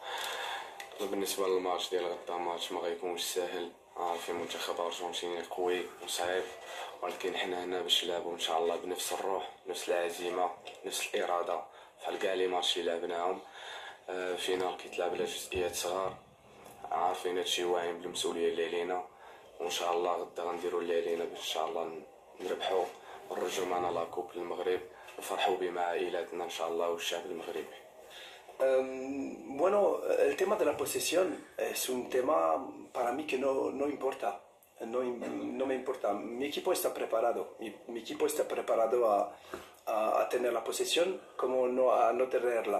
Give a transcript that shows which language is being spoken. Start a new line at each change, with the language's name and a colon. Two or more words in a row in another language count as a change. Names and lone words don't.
Arabic: بالنسبه للماتش ديال غدا، ماتش ما غيكونش ساهل، عارفين منتخب ارجنتيني قوي وصعيب، ولكن حنا هنا باش نلعبو ان شاء الله بنفس الروح، نفس العزيمه، نفس الاراده بحال كاع لي ماتش اللي لعبناهم. فينال كيتلعب على جزئيات صغار، عارفين هادشي واعيين بالمسؤوليه اللي علينا، وان شاء الله غدا غنديروا اللي علينا باش ان شاء الله نربحوا ونرجعوا معنا لاكوب للمغرب ونفرحوا به مع عائلاتنا ان شاء الله والشعب المغربي.
Spanish: Bueno, el tema de la posesión es un tema para mí que no importa, no me importa. Mi equipo está preparado, mi equipo está preparado a tener la posesión como a no tenerla.